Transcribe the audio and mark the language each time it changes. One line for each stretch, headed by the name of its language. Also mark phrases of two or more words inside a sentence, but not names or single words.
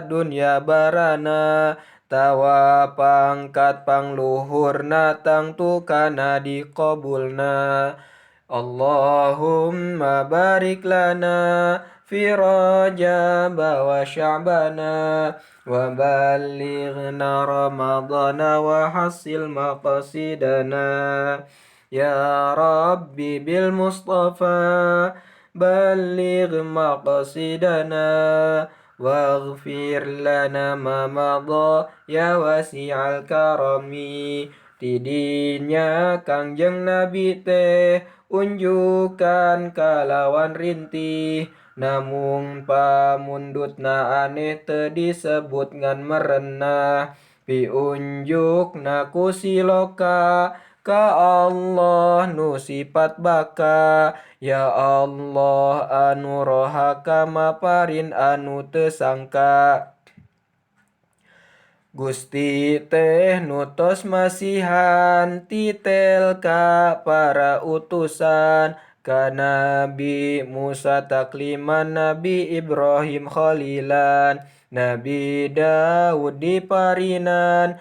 Sundanese: dunya barana tawa pangkat pangluhurna tangtu kana diqabulna
Arabic: اللهم بارك لنا في رجب وشعبان و وبلغنا رمضان وحصل مقاصدنا يا ربي بالمصطفى بلغ مقاصدنا واغفر لنا ما مضى يا واسع الكرم
Sundanese: tidinya kangjeng Nabi teh unjukan kalawan rintih namung pamundutna aneh teu disebut ngan merenah piunjukna ku siloka ka Allah nu sifat baka ya Allah anu rohaka maparin anu teu sangka Gusti teh nutos masihan titel ka para utusan ka Nabi Musa takliman Nabi Ibrahim khalilan Nabi Daud diparinan